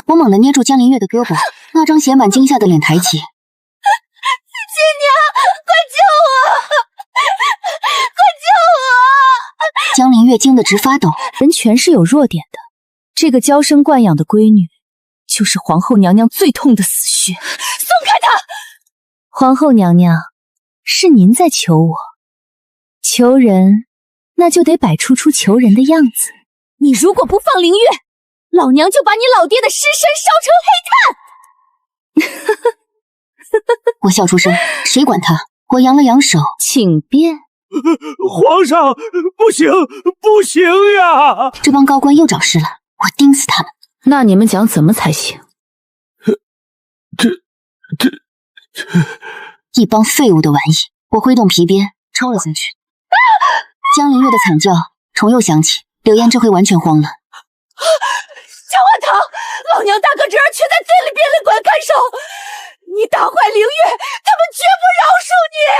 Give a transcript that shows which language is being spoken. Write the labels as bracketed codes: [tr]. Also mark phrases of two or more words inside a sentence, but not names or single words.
[zh] 我猛地捏住江凌月的胳膊，那張寫滿驚嚇的臉抬起。親娘，快救我！快救我！江凌月驚得直發抖。人全是有弱點的，這個嬌生慣養的閨女就是皇後娘娘最痛的死穴。鬆開她！皇後娘娘，是您在求我。求人，那就得擺出求人的樣子。你如果不放凌月，老娘就把你老爹的屍身燒成黑炭！我笑出聲，誰管他？我揚了揚手，請便。皇上，不行，不行呀！這幫高官又找事了，我盯死他們。那你們講怎麼才行？這一幫廢物的玩意！我揮動皮鞭抽了下去。江凌月的慘叫重又響起，柳燕這回完全慌了。姜萬堂，老娘大哥侄兒卻在這裡邊馆看守，你打壞凌月，他們絕不饒恕你！